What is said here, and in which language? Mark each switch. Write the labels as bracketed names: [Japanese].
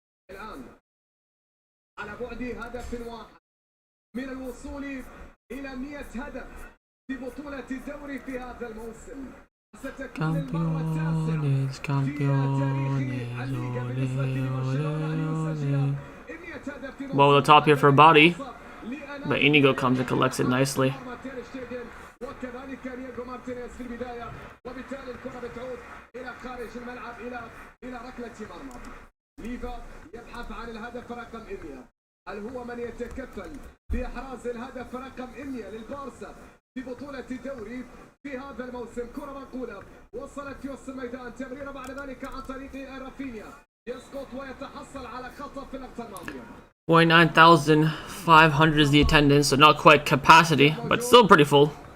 [Arabic] الآن على بعد هدف واحد من الوصول إلى 100 هدف في بطولة الدوري في هذا الموسم. ستكون المرة التاسعة في تاريخ الليغا بالنسبة لبرشلونة أن يسجل 100 هدف. [English] Well, the top here for a body, but Inigo comes and collects it nicely. [Arabic] وكذلك دييغو مارتينيز في البداية وبالتالي الكرة بتعود إلى خارج الملعب إلى ركلة مرمى. ليفا يبحث عن الهدف رقم 100. هل هو من يتكفل بإحراز الهدف رقم 100 للبارسا في بطولة الدوري في هذا الموسم؟ كرة منقولة وصلت في وسط الميدان، تمريرة بعد ذلك عن طريق رافينيا يسقط ويتحصل على خطأ في اللقطة الماضية. [English] 49,500 is the attendance, so not quite capacity, but still pretty full.